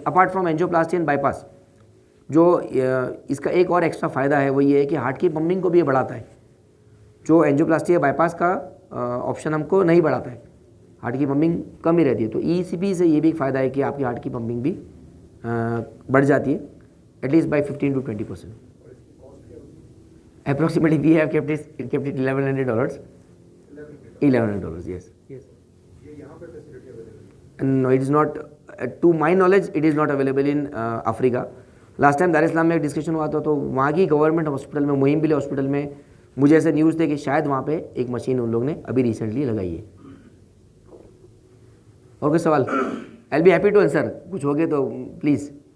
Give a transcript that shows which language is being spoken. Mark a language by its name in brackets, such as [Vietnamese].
[Hindi] Apart from angioplasty and bypass, जो इसका एक और एक्स्ट्रा फ़ायदा है वो ये है कि हार्ट की पम्पिंग को भी बढ़ाता है. जो एंजियोप्लास्टी या बाईपास का ऑप्शन हमको नहीं बढ़ाता है, हार्ट की पम्पिंग कम ही रहती है. तो EECP से ये भी एक फ़ायदा है कि आपकी हार्ट की पम्पिंग भी बढ़ जाती है at least by 15 to 20%. [English] Approximately we have kept it $1,100. $1,100, yes. [Hindi] ये यहाँ पे फैसिलिटी अवेलेबल है? [English] No, it is not. To my knowledge, it is not available in Africa. [Hindi] Last time दार इस्लाम में एक डिस्कशन हुआ था, तो वहाँ की गवर्नमेंट हॉस्पिटल में, मोहिमबिल हॉस्पिटल में, मुझे ऐसे न्यूज़ थे कि शायद वहाँ पे एक मशीन उन लोग ने अभी रिसेंटली लगाई है. और कोई सवाल? [English] I will be happy to answer. [Hindi] कुछ हो गए तो प्लीज़.